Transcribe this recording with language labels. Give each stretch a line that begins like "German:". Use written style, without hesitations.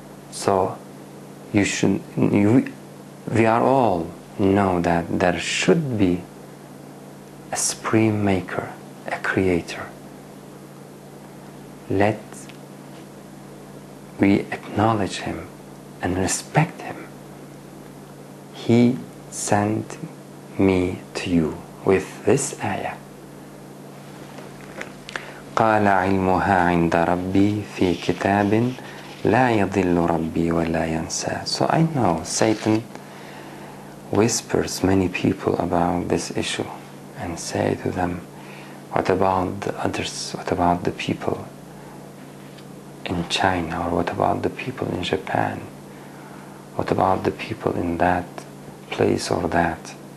English: So we are all know that there should be a supreme maker, a creator. Let we acknowledge Him and respect Him. He sent me to you with this ayah.
Arabic: قال علمها عند ربي في كتاب لا يضل ربي ولا ينسى.
English: So I know Satan whispers many people about this issue and say to them, what about the others? What about the people in China? Or what about the people in Japan? What about the people in that place or that?